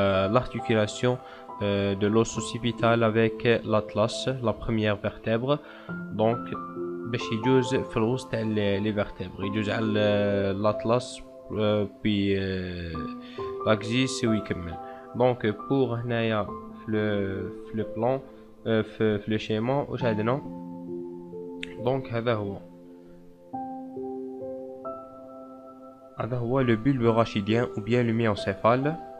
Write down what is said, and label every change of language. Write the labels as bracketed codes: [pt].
[fr] L'articulation de l'os occipital avec l'atlas, la première vertèbre. Donc [ar] باش يجوز في الوسط تاع [fr] les vertèbres، [ar] يجوز على [fr] l'atlas puis l'axis [ar] ويكمل. [fr] Donc pour [ar] هنايا في [fr] le plan في le schéma [ar] واش عندنا. [fr] Donc [ar] هذا هو [fr] le bulbe rachidien ou bien le myencéphale.